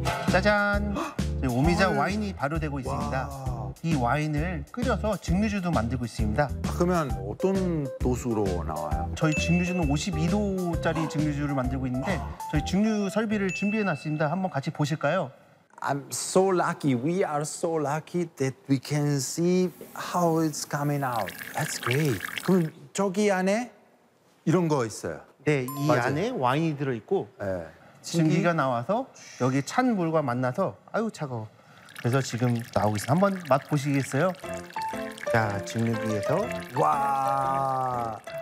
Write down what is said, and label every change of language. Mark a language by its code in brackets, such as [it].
[ko] 짜잔. 오미자 와인이 바로 되고 있습니다. 와. 이 와인을 끓여서 증류주도 만들고 있습니다. 그러면 어떤 도수로 나와요? 저희 증류주는 52도짜리 증류주를 만들고 있는데 저희 증류 설비를 준비해 놨습니다. 한번 같이 보실까요? [en] I'm so lucky. We are so lucky that we can see how it's coming out. That's great. [ko] 그럼 저기 안에 이런 거 있어요? 네, 이 맞아요. 안에 와인이 들어 있고. 네. 증기가 나와서 여기 찬 물과 만나서 아유 차가워. 그래서 지금 나오고 있어요. 한번 맛보시겠어요? 자, 증류기에서. 와.